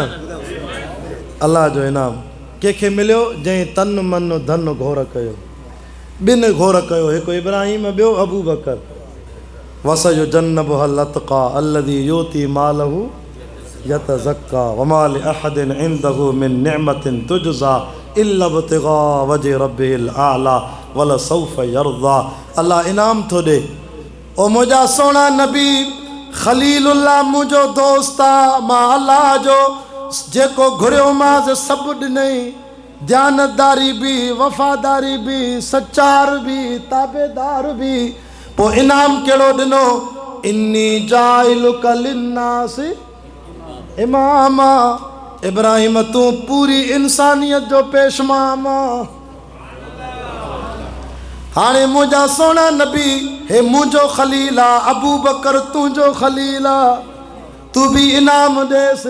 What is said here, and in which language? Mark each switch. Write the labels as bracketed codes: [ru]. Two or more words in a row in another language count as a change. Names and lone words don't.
[sd] अल्लाह जो इनाम कंहिंखे मिलियो जंहिं तन मन धन घोर कयो, ॿिनि घोर कयो, हिकु इब्राहिम ॿियो अबू बकर। [ar] وسيجنبها الأتقى الذي يؤتي ماله يتزكى وما لأحد عنده من نعمة تجزى إلا ابتغاء وجه ربه الأعلى ولسوف يرضى. [sd] अल्लाह इनाम थो ॾे। ओ मुंहिंजा सोना नबी खलीलुल्लाह मुंहिंजो दोस्त आहे, मां अल्लाह जो जेको घुरियो मां सभु ॾिनई। ध्यानदारी बि, वफ़ादारी बि, सचार बि, ताबेदार बि। पोइ इनाम कहिड़ो ॾिनो, [ar] إني جاعلك للناس إماما. [sd] इब्राहिम तूं पूरी इंसानियत जो पेशमाम। हाणे मुंहिंजा सोना नबी हे मुंहिंजो खलील आहे, अबू बकर तुंहिंजो खलील आहे, तूं बि इनाम ॾेसि।